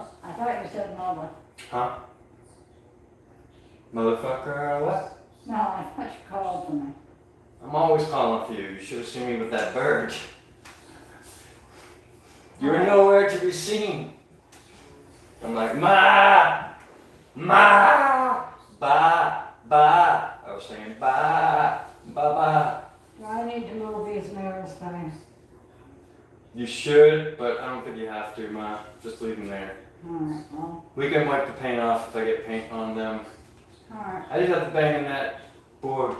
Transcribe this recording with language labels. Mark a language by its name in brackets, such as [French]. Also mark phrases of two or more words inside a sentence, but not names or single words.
[English] I thought you said mother. Huh? Motherfucker or what? No, I thought you called for me. I'm always calling for you. You should have seen me with that bird. You were nowhere to be seen. I'm like, ma, ma, ba, ba. I was saying ba, ba, ba. I need to move these mirrors things. You should, but I don't think you have to, ma. Just leave them there. Alright, well, We can wipe the paint off if I get paint on them. alright. I just have to bang in that board.